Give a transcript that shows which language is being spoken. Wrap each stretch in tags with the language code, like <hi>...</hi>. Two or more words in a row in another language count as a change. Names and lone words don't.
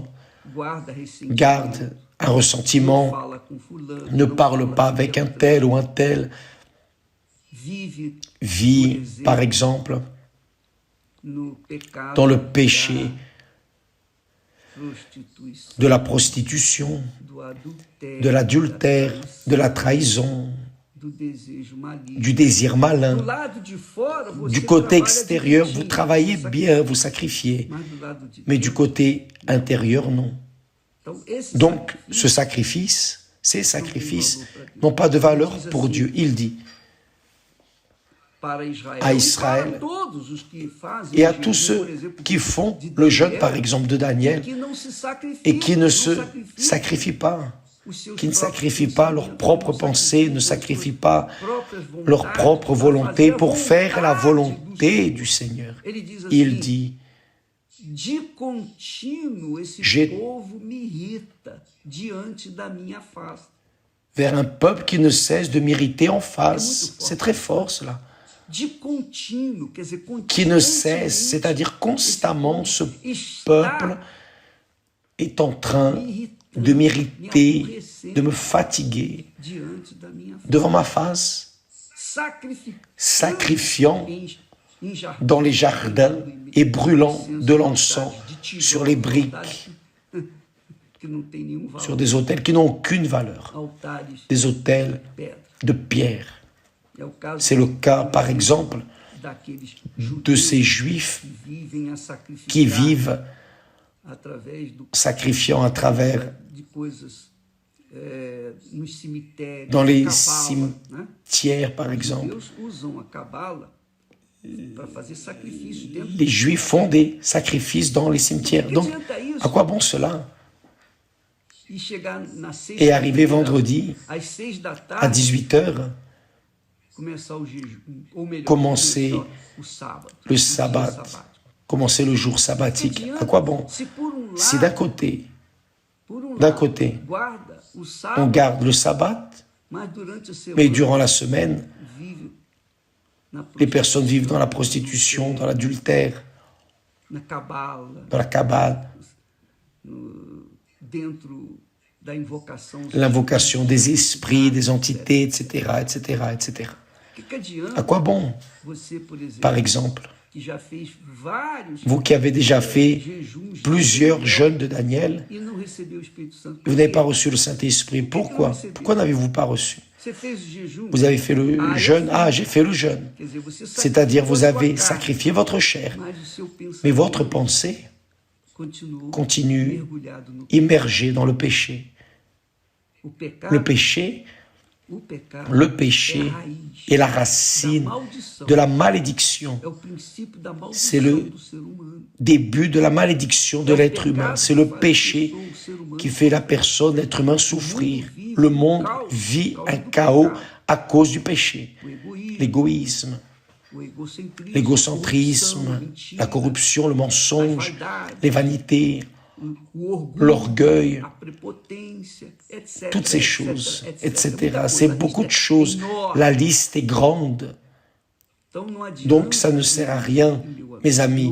<pt>guarda ressentimento,</pt> <fr>garde un ressentiment,</fr> <pt>fala com fulano,</pt> <fr>ne</fr> <pt>não</pt> <fr>parle</fr> <pt>fala</pt> <fr>pas</fr> <pt>com</pt> <fr>avec un</fr> <pt>Beltrano,</pt> <fr>tel ou un tel,</fr> <pt>vive</pt> <fr>vit, par exemple,</fr> <pt>no pecado,</pt> <fr>dans le péché</fr> <pt>da prostituição,</pt> <fr>de la prostitution,</fr> <pt>do adultério,</pt> <fr>de l'adultère, de la trahison,</fr> <pt>do desejo maligno.</pt> <fr>du désir malin.</fr> <pt>Do lado de fora, você</pt> <fr>Du côté</fr> <pt>trabalha</pt> <fr>extérieur, vous</fr> <pt>direitinho,</pt> <fr>travaillez</fr> <pt>você</pt> <fr>bien, vous sacrifiez,</fr> <pt>mas do lado de</pt> <fr>mais du côté intérieur, non.</fr> <pt>Então, esse</pt> <fr>Donc,</fr> <pt>sacrifício</pt> <fr>ce sacrifice, ces sacrifices n'ont pas de valeur pour Dieu. Il dit</fr> <pt>para Israel,</pt> <fr>à</fr> <pt>e</pt> <fr>Israël</fr> <pt>para todos os que fazem</pt> <fr>et à</fr> <pt>o</pt> <fr>tous</fr> <pt>jejum,</pt> <fr>ceux</fr> <pt>por exemplo,</pt> <fr>qui font</fr> <pt>de</pt> <fr>le jeûne,</fr> <pt>Daniel,</pt> <fr>par exemple, de Daniel,</fr> <pt>que não se sacrificam,</pt> <fr>et qui ne</fr> <pt>não se sacrificam</pt> <fr>sacrifient pas,</fr> <pt>os seus</pt> <fr>qui ne</fr> <pt>próprios</pt> <fr>sacrifient pas leurs</fr> <pt>pensamentos,</pt> <fr>propres</fr> <pt>não</pt> <fr>pensées, ne</fr> <pt>sacrificam</pt> <fr>sacrifient pas</fr> <pt>próprias vontades,</pt> <fr>leur propre</fr> <pt>para</pt> <fr>volonté</fr> <pt>fazer a</pt> <fr>pour faire la</fr> <pt>vontade</pt> <fr>volonté</fr> <pt>do</pt> <fr>du Seigneur.</fr> <pt>Ele diz assim,</pt> <fr>Il dit,</fr> <pt>de contínuo esse</pt> <fr>J'ai-</fr> <pt>povo me irrita diante da minha face.</pt> <fr>vers un peuple qui ne cesse de m'irriter en face. C'est très fort cela.</fr> <pt>De contínuo, quer dizer,</pt> <fr>Qui ne cesse, c'est-à-dire constamment, ce peuple est en train de m'irriter, de me fatiguer</fr> <pt>diante da minha face.</pt> <fr>devant ma face, sacrifiant</fr> <pt>em jardim,</pt> <fr>dans les jardins et brûlant de l'encens sur les briques,</fr> <pt>que não tem nenhum valor,</pt> <fr>sur des autels qui n'ont aucune valeur,</fr> <pt>altares</pt> <fr>des autels</fr> <pt>de pedra.</pt> <fr>de pierre.</fr> <pt>É o caso</pt> <fr>C'est le cas, par exemple,</fr> <pt>daqueles</pt> <fr>de ces Juifs</fr> <pt>que vivem a sacrificar</pt> <fr>qui vivent</fr> <pt>através do</pt> <fr>sacrifiant à travers</fr> <pt>de coisas nos cemitérios,</pt> <fr>dans les</fr> <pt>cabala, né?</pt> <fr>cimetières, par</fr> <pt>Os</pt> <fr>exemple.</fr> <pt>judeus usam a cabala para fazer sacrifício dentro</pt> <fr>Les Juifs font des sacrifices dans les cimetières. Donc, à quoi bon cela?</fr> <pt>e chegar na</pt> <fr>Et arriver</fr> <pt>sexta-feira,</pt> <fr>vendredi</fr> <pt>às 6 da</pt> <fr>à</fr> <pt>tarde,</pt> <fr>18h,</fr> <pt>começar o jejum, ou melhor,</pt> <fr>Commencer</fr> <pt>começar o sábado,</pt> <fr>le</fr> <pt>dia</pt> <fr>sabbat,</fr> <pt>sabático.</pt> <fr>commencer le jour sabbatique. À quoi bon?</fr> <pt>Se por um</pt> <fr>Si</fr> <pt>lado,</pt> <fr>d'un côté,</fr> <pt>por um</pt> <fr>d'un</fr> <pt>lado,</pt> <fr>côté,</fr> <pt>guarda o</pt> <fr>on</fr> <pt>sábado,</pt> <fr>garde le sabbat,</fr> <pt>mas durante a semana</pt> <fr>mais durant la semaine,</fr> <pt>vive na</pt> <fr>les personnes vivent dans la prostitution, dans l'adultère,</fr> <pt>na cabala,</pt> <fr>dans la kabbale,</fr> <pt>dentro da invocação.</pt> <fr>l'invocation des esprits, des entités, etc., etc., etc.</fr> <pt>Que adianta</pt> <fr>À quoi bon?</fr> <pt>você, por exemplo,</pt> <fr>Par exemple,</fr> <pt>que já fez vários</pt> <fr>vous qui avez déjà fait</fr> <pt>jejuns</pt> <fr>plusieurs jeûnes de Daniel,</fr> <pt>e não recebeu o Espírito Santo.</pt> <fr>vous n'avez pas reçu le Saint-Esprit. Pourquoi? Pourquoi n'avez-vous pas reçu?</fr> <pt>Você fez o jejum,</pt> <fr>Vous avez fait le jeûne. Ah, j'ai fait le jeûne.</fr> <pt>quer dizer, você</pt> <fr>C'est-à-dire, vous</fr> <pt>sacrificou a</pt> <fr>avez</fr> <pt>sua carne,</pt> <fr>sacrifié votre chair.</fr> <pt>mas o seu pensamento</pt> <fr>Mais votre pensée</fr> <pt>continuou</pt> <fr>continue</fr> <pt>mergulhado no</pt> <fr>immergée dans le péché.</fr> <pt>o pecado.</pt> <fr>Le péché</fr> <pt>O pecado</pt> <fr>Le</fr> <pt>é</pt> <fr>péché</fr> <pt>a raiz</pt> <fr>est la</fr> <pt>da</pt> <fr>racine</fr> <pt>maldição.</pt> <fr>de la malédiction.</fr> <pt>É o princípio da</pt> <fr>C'est</fr> <pt>maldição</pt> <fr>le</fr> <pt>do ser humano.</pt> <fr>début de la malédiction de l'être humain. C'est le péché qui fait la personne, l'être humain, souffrir. Le monde vit un chaos à cause du péché.</fr> <pt>O egoísmo,</pt> <fr>L'égoïsme, l'égocentrisme, la corruption, le mensonge, les vanités, l'orgueil, toutes ces choses, etc. C'est beaucoup de choses. La liste est grande. Donc, ça ne sert à rien, mes amis.</fr>